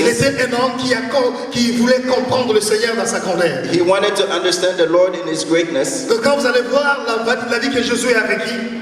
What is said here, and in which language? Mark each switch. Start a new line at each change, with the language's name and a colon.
French: était un homme qui voulait comprendre le Seigneur dans sa grandeur.
English: He wanted to understand the Lord in his greatness.
French: Donc quand vous allez voir la vie que Josué a vécue,